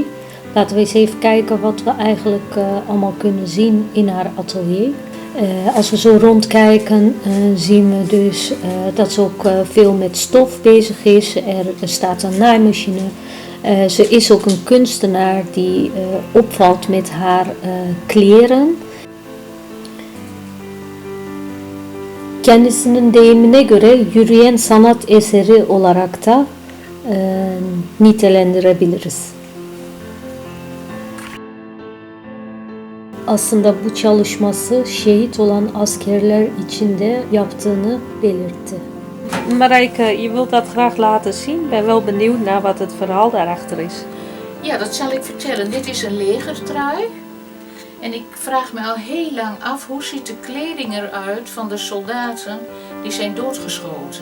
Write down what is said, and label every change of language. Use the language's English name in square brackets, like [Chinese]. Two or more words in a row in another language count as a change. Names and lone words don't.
[Dutch] Laten we eens even kijken wat we eigenlijk allemaal kunnen zien in haar atelier. Als we zo rondkijken zien we dus dat ze ook veel met stof bezig is. Er staat een naaimachine. Ze is ook een kunstenaar die opvalt met haar kleren. [Turkish] Kendisinin deyimine göre yürüyen sanat eseri olarak da nitelendirebiliriz. Aslında bu çalışması şehit olan askerler için de yaptığını belirtti. [Dutch] Marijke, je wilt dat graag laten zien. Ik ben wel benieuwd naar wat het verhaal daarachter is. Ja, dat zal ik vertellen. Dit is een legertrui. En ik vraag me al heel lang af, hoe ziet de kleding eruit van de soldaten die zijn doodgeschoten.